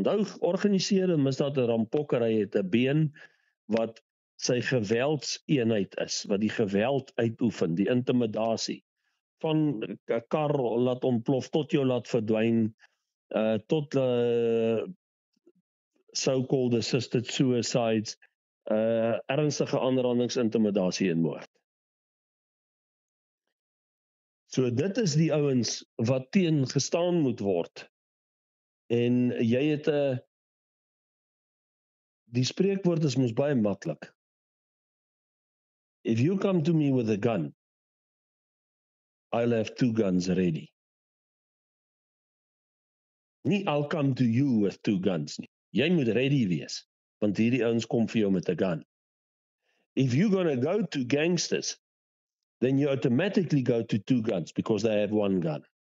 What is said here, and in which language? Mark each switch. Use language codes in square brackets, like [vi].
[af] Onthou, georganiseerde misdaad en rampokkery het 'n been wat sy geweldseenheid is, wat die geweld uitoefen, die intimidasie, van 'n kar laat ontplof, tot jou laat verdwyn, tot [en] so-called assisted suicides, [af] ernstige aanrandings, intimidasie en moord. So dit is die ouens wat teen gestaan moet word. En jy het die spreekwoord is mos baie maklik. [en] If you come to me with a gun, I'll have 2 guns ready. [af] Nie [en] I'll come to you with 2 guns [af] nie. Jy moet ready wees, want hierdie ouens kom vir jou met 'n gun. [en] If you're going to go to gangsters, then you automatically go to 2 guns because they have 1 gun.